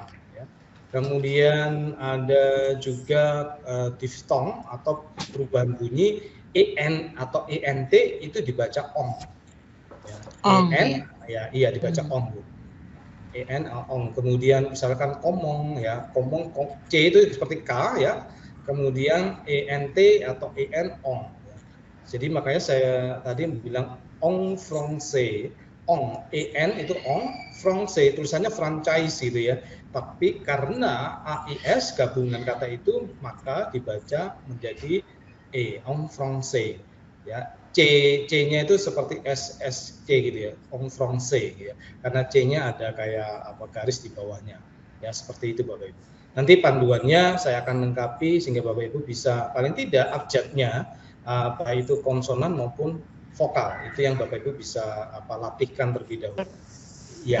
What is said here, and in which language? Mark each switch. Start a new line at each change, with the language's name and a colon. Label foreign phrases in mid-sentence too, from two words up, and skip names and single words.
Indonesian: Kemudian ada juga diftong atau perubahan bunyi en atau ent itu dibaca ong. Ya, iya dibaca ong Bu. En ong. Kemudian misalkan komong ya, komong c itu seperti k ya. Kemudian ent atau en ong. Jadi makanya saya tadi bilang ong français. Ong, en itu ong, français tulisannya franchise gitu ya. Tapi karena AIS gabungan kata itu maka dibaca menjadi
French: en français
Indonesian: ya. C-nya itu seperti SSC gitu ya,
French: en français ya.
Indonesian: Karena C-nya ada kayak garis di bawahnya. Ya seperti itu Bapak Ibu. Nanti panduannya saya akan lengkapi sehingga Bapak Ibu bisa paling tidak abjadnya baik itu konsonan maupun vokal. Itu yang Bapak Ibu bisa latihkan terlebih dahulu. Ya.